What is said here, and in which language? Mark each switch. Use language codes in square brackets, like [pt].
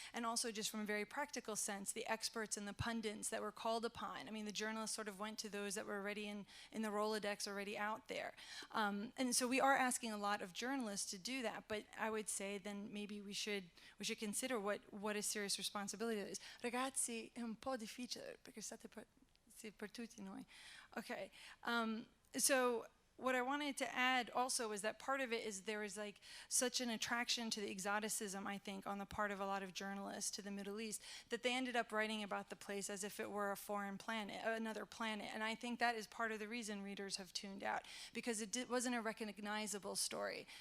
[en] And also, just from a very practical sense, the experts and the pundits that were called upon. The journalists sort of went to those that were already in the Rolodex, already out there. And so we are asking a lot of journalists to do that, but I would say then maybe we should consider what a serious responsibility is. [it] Ragazzi, è un po' difficile perché state per tutti noi. [en] Okay. So what I wanted to add also was that part of it is there is like such an attraction to the exoticism, I think, on the part of a lot of journalists to the Middle East, that they ended up writing about the place as if it were a foreign planet, another planet. And I think that is part of the reason readers have tuned out, because it wasn't a recognizable story.